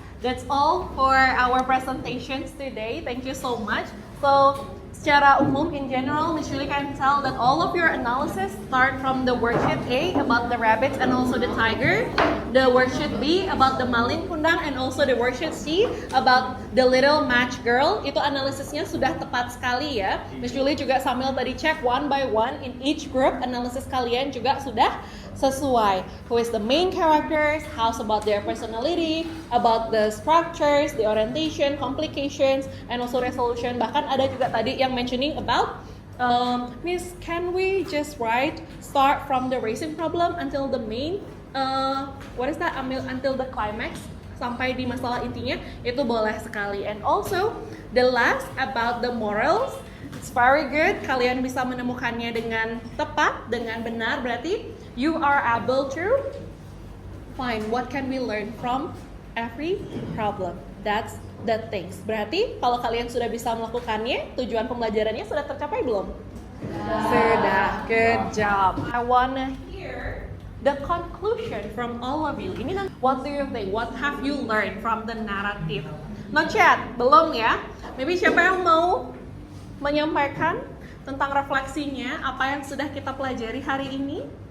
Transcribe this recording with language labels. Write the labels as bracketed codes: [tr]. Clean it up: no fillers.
[en] That's all for our presentations today. Thank you so much. So, [id] secara umum, [en] in general, Miss Julie can tell that all of your analysis start from the worksheet A about the rabbits and also the tiger, the worksheet B about the Malin Kundang, and also the worksheet C about the little match girl. [id] Itu analisisnya sudah tepat sekali ya. Miss Julie juga sambil tadi cek [en] one by one in each group, [id] analisis kalian juga sudah sesuai. [en] Who is the main characters, how's about their personality, about the structures, the orientation, complications, and also resolution. [id] Bahkan ada juga tadi yang [en] mentioning about Miss, can we just start from the racing problem until the main until the climax, [id] sampai di masalah intinya, itu boleh sekali. [en] And also the last about the morals, it's very good. [id] Kalian bisa menemukannya dengan tepat, dengan benar, berarti [en] you are able to find what can we learn from every problem. That's the things. [id] Berarti kalau kalian sudah bisa melakukannya, tujuan pembelajarannya sudah tercapai belum? Sudah. [en] Good job. I wanna hear the conclusion from all of you. [id] Ini [en] what do you think? What have you learned from the narrative? Not yet, [id] belum ya. Maybe siapa yang mau menyampaikan tentang refleksinya, apa yang sudah kita pelajari hari ini?